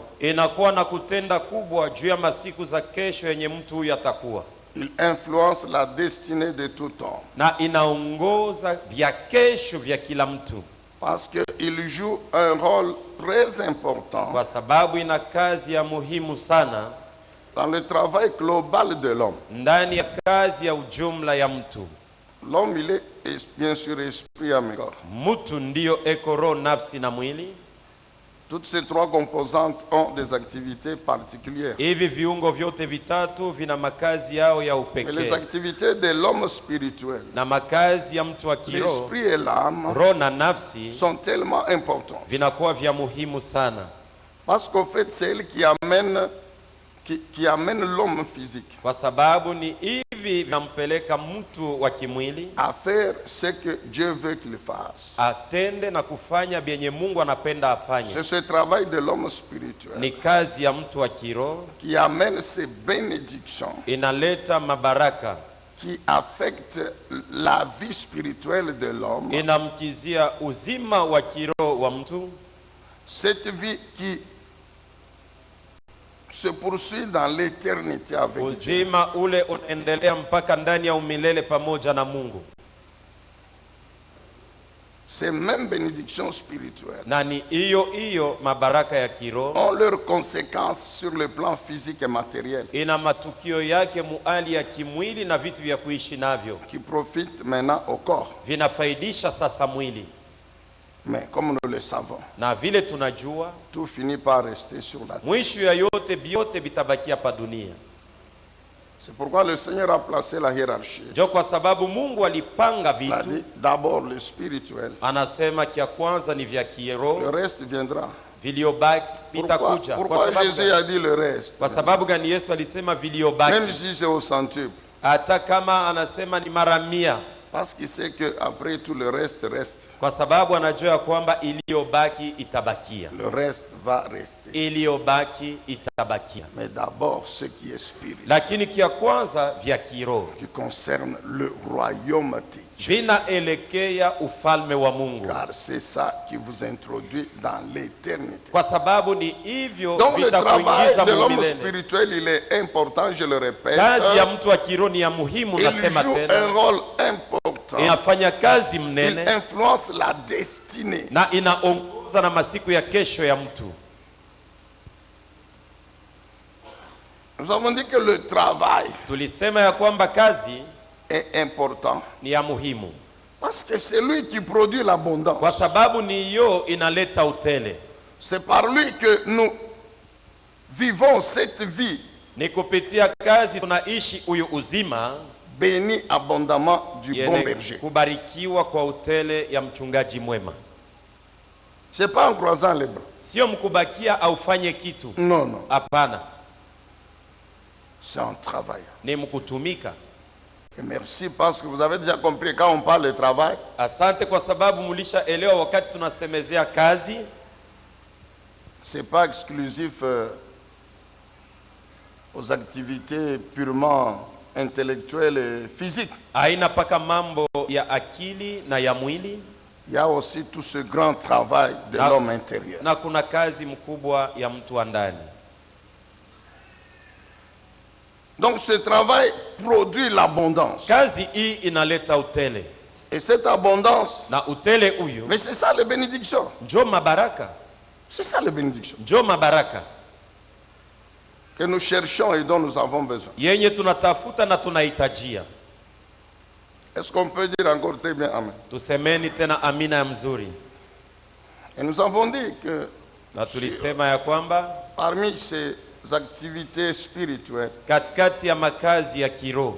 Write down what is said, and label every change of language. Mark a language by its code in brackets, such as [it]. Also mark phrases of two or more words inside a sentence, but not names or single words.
[sw] inakuwa na kutenda kubwa juu ya masiku za kesho yenye mtu huyu atakuwa, [fr] Il influence la destinée de tout homme. [sw] na inaongoza vya kesho vya kila mtu, [fr] Parce qu'il joue un rôle très important [sw] kwa sababu ina kazi ya muhimu sana [fr] dans le travail global de l'homme. [sw] ndani ya kazi ya ujumla ya mtu. [fr] L'homme, il est bien sûr esprit, âme et corps. [sw] Mtu ndiyo eko roho, nafsi na mwili. [fr] Toutes ces trois composantes ont des activités particulières. [sw] Hivi viungo vyote vitatu vina makazi yao ya [fr] Mais les [sw] upekee, [fr] activités de l'homme spirituel, [sw] na makazi ya mtu wa kiroho, [fr] l'esprit et l'âme, [sw] roho na nafsi, [fr] sont tellement importantes. [sw] vinakuwa vya muhimu sana, [fr] Parce qu'au fait, c'est elle qui amène l'homme physique [sw] kwa sababu ni hivi vinampeleka mtu wa kimwili [fr] à faire ce que Dieu veut qu'il fasse. [sw] atende na kufanya vyenye Mungu anapenda afanye. [fr] C'est ce travail de l'homme spirituel [sw] Ni kazi ya mtu wa kiroho [fr] qui amène ces bénédictions [sw] inaleta mabaraka, [fr] qui affectent la vie spirituelle de l'homme. [sw] inamkizia uzima wa kiroho wa mtu, [fr] Cette vie qui se poursuit dans l'éternité avec Dieu. [sw] uzima ule unaendelea mpaka ndani ya umilele pamoja na Mungu. [fr] Ces mêmes bénédictions spirituelles [sw] Na ni hiyo mabaraka ya kiroho [fr] ont leurs conséquences sur le plan physique et matériel [sw] ina matukio yake muali ya kimwili na vitu vya kuishi navyo, [fr] qui profitent maintenant au corps. [sw] vinafaidisha sasa mwili. [fr] Mais comme nous le savons, [sw] Na vile tunajua [fr] tout finit par rester sur la terre. [sw] mwisho ya yote vyote vitabakia pa dunia. [fr] C'est pourquoi le Seigneur a placé la hiérarchie. [sw] Ndio kwa sababu Mungu alipanga [fr] Il a [sw] vitu, [fr] dit d'abord le spirituel, [sw] anasema kia kwanza ni vya [fr] le [sw] kiroho, [fr] reste viendra. [sw] viliobaki vitakuja. [fr] Pourquoi Jésus a dit le reste? [sw] Kwa sababu gani Yesu alisema [fr] Même [sw] viliobaki, [fr] si c'est au centuple. [sw] hata kama anasema ni mara 100? [fr] Parce qu'il sait qu'après tout le reste reste. [sw] Kwa sababu anajua kwamba iliyobaki itabakia, [fr] Le reste va rester. [sw] iliyobaki itabakia. [fr] Mais d'abord ce qui est spirituel, [sw] Lakini kia kwanza vya kiroho [fr] qui concerne le royaume de Dieu. [sw] vinaelekea ufalme wa Mungu, [fr] Car c'est ça qui vous introduit dans l'éternité. [sw] kwa sababu ni hivyo [fr] Donc le travail [sw] vitakuingiza [fr] de l'homme [sw] milele. [fr] spirituel, il est important, je le répète. [sw] Kazi ya mtu wa kiroho ni ya muhimu, [fr] Il [sw] nasema [fr] joue un [sw] tena, [fr] rôle important. [sw] inafanya kazi [fr] Il [sw] mnene [fr] influence la destinée. [sw] na inaongoza na masiku ya kesho ya mtu. [fr] Nous avons dit que le travail [sw] Tulisema ya kwamba kazi [fr] est important [sw] ni ya muhimu [fr] parce que c'est lui qui produit l'abondance. [sw] kwa sababu ni hiyo inaleta utele. [fr] C'est par lui que nous vivons cette vie [sw] Ni kupitia kazi tunaishi huyu uzima [fr] béni abondamment du bon [sw] yenye [fr] berger. [sw] kubarikiwa kwa utele ya mchungaji mwema. [fr] C'est pas en croisant les bras. [sw] Sio mkubakia aufanye kitu, [fr] Non, non. [sw] hapana, [fr] C'est en travail. [sw] ni mkutumika. [fr] Et merci parce que vous avez déjà compris quand on parle de travail, [sw] Asante kwa sababu mulishaelewa wakati tunasemezea kazi, [fr] c'est pas exclusif aux activités purement intellectuelles et physiques. [sw] haina paka mambo ya akili na ya mwili, [fr] Il y a aussi tout ce grand travail de Ah. l'homme intérieur. [sw] na kuna kazi mkubwa ya mtu wa ndani. [fr] Donc ce travail produit l'abondance. [sw] Kazi hii inaleta utele, [fr] Et cette abondance, [sw] na utele huyu [fr] mais c'est ça les bénédictions. [sw] njo mabaraka, [fr] C'est ça les bénédictions. [sw] njo mabaraka. [fr] que nous cherchons et dont nous avons besoin. [sw] yenye tunatafuta na tunahitajia. [fr] Est-ce qu'on peut dire encore très bien Amen? [sw] Tusemeni tena amina ya mzuri. [fr] Et nous avons dit que [sw] Na tulisema ya kwamba [fr] parmi ces activités spirituelles, [sw] katikati ya makazi ya kiroho,